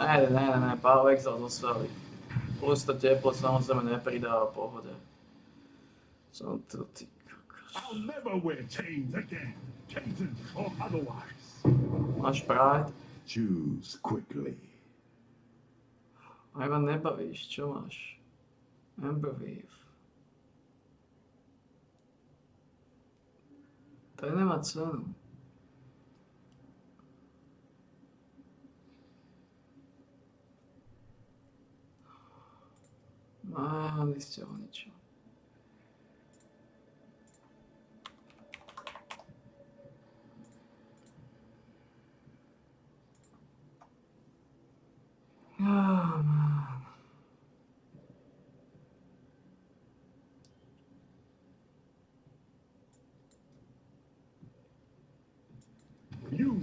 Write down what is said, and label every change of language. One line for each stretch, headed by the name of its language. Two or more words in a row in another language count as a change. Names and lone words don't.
Slovak: Ne, Power Exile zostali. Plus to teplo samozrejme nepridáva pohode. Som tu, ty kokos.
English: I'll never wear chains again, Caton or otherwise.
Slovak: Máš Pride?
English: Choose quickly.
Slovak: Aj ma nebavíš, čo máš? Emberweave. To nemá cenu. Mali ste ho ničo.
English: Man. You